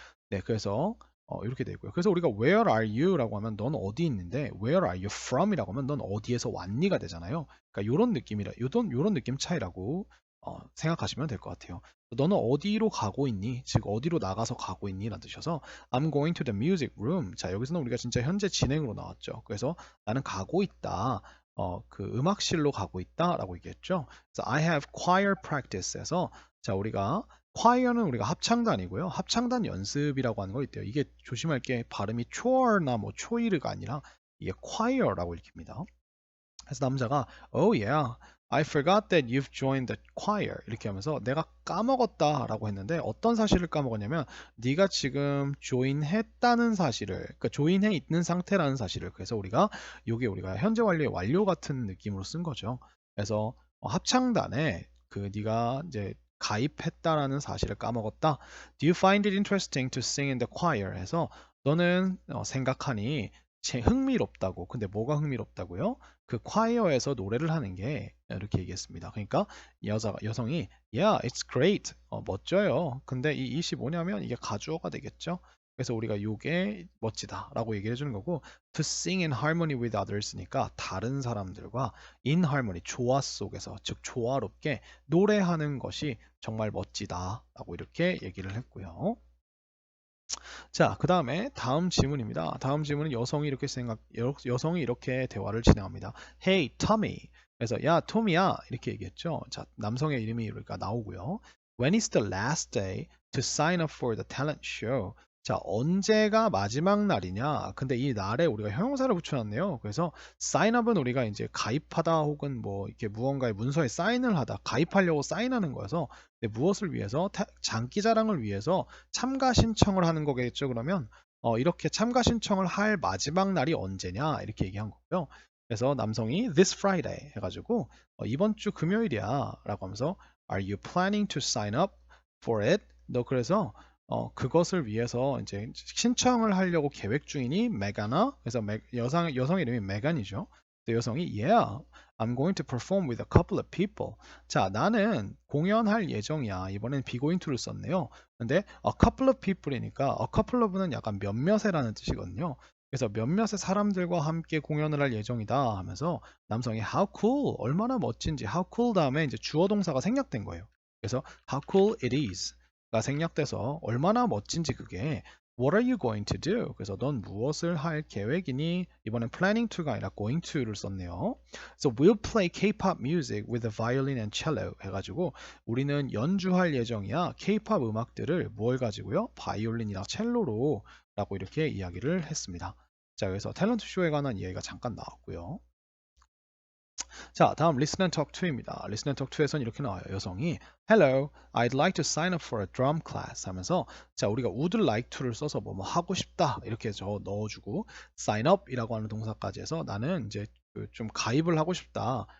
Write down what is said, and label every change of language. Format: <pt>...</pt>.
<ko>네, 그래서 이렇게 되고요. 그래서 우리가</ko> <en>where are you</en> <ko>라고 하면 넌 어디 있는데</ko> <en>where are you from</en> <ko>이라고 하면 넌 어디에서 왔니가 되잖아요. 그러니까 요런 느낌이라 요런 느낌 차이라고 생각하시면 될 것 같아요. 너는 어디로 가고 있니? 즉 어디로 나가서 가고 있니? 라는 뜻이어서</ko> <en>I'm going to the music room.</en> <ko>자, 여기서는 우리가 진짜 현재 진행으로 나왔죠. 그래서 나는 가고 있다. 그 음악실로 가고 있다라고 얘기했죠. 그래서</ko> <en>I have choir practice</en> <ko>에서 자, 우리가 choir는 우리가 합창단이고요. 합창단 연습이라고 하는 거 있대요. 이게 조심할 게 발음이 choir나 뭐 choir가 아니라 이게 choir라고 읽힙니다. 그래서 남자가</ko> <en>Oh yeah, I forgot that you've joined the choir</en> <ko>이렇게 하면서 내가 까먹었다라고 했는데 어떤 사실을 까먹었냐면 네가 지금 조인했다는 사실을 그러니까 조인해 있는 상태라는 사실을 그래서 우리가 요게 우리가 현재 완료의 완료 같은 느낌으로 쓴 거죠. 그래서 합창단에 그 네가 이제 가입했다라는 사실을 까먹었다.</ko> <en>Do you find it interesting to sing in the choir?</en> <ko>해서 너는 생각하니 흥미롭다고. 근데 뭐가 흥미롭다고요? 그 콰이어에서 노래를 하는 게 이렇게 얘기했습니다. 그러니까 여성이</ko> <en>Yeah, it's great.</en> <ko>멋져요. 근데 이 it이 뭐냐면 이게 가주어가 되겠죠. 그래서 우리가 요게 멋지다라고 얘기를 해주는 거고</ko> <en>to sing in harmony with others</en> <ko>니까 다른 사람들과 in harmony 조화 속에서 즉 조화롭게 노래하는 것이 정말 멋지다라고 이렇게 얘기를 했고요. 자, 그 다음에 다음 질문입니다. 다음 질문은 여성이 이렇게 대화를 진행합니다.</ko> <en>Hey, Tommy.</en> <ko>그래서 야, 토미야 이렇게 얘기했죠. 자, 남성의 이름이 그러니까 나오고요.</ko> <en>When is the last day to sign up for the talent show?</en> <ko>자, 언제가 마지막 날이냐? 근데 이 날에 우리가 형용사를 붙여놨네요. 그래서 sign up은 우리가 이제 가입하다 혹은 뭐 이렇게 무언가의 문서에 사인을 하다, 가입하려고 사인하는 거여서 무엇을 위해서 장기 자랑을 위해서 참가 신청을 하는 거겠죠. 그러면 이렇게 참가 신청을 할 마지막 날이 언제냐 이렇게 얘기한 거고요. 그래서 남성이</ko> <en>this Friday</en> <ko>해가지고 이번 주 금요일이야 라고 하면서</ko> <en>Are you planning to sign up for it?</en> <ko>너 그래서 그것을 위해서 이제 신청을 하려고 계획 중이니 메가나 그래서 여성의 이름이 메간이죠. 여성이</ko> <en>Yeah, I'm going to perform with a couple of people.</en> <ko>자, 나는 공연할 예정이야. 이번엔 be going to를 썼네요. 근데 a couple of people이니까 a couple of는 약간 몇몇이라는 뜻이거든요. 그래서 몇몇의 사람들과 함께 공연을 할 예정이다 하면서 남성이 how cool, 얼마나 멋진지 how cool 다음에 이제 주어 동사가 생략된 거예요. 그래서</ko> <en>how cool it is가</en> <ko>생략돼서 얼마나 멋진지 그게</ko> <en>What are you going to do?</en> <ko>그래서 넌 무엇을 할 계획이니? 이번엔 planning to가 아니라 going to를 썼네요.</ko> <en>So we'll play K-pop music with a violin and cello</en> <ko>해가지고 우리는 연주할 예정이야. K-pop 음악들을 뭘 가지고요? 바이올린이랑 첼로로 라고 이렇게 이야기를 했습니다. 자, 그래서 탤런트 쇼에 관한 이야기가 잠깐 나왔고요. 자, 다음 Listen and Talk 2입니다. Listen and Talk 2에서는 이렇게 나와요. 여성이</ko> <en>Hello, I'd like to sign up for a drum class</en> <ko>하면서 자, 우리가 would like to를 써서 뭐 하고 싶다 이렇게 넣어주고 sign up이라고 하는 동사까지 해서 나는 이제 좀 가입을 하고 싶다.</ko>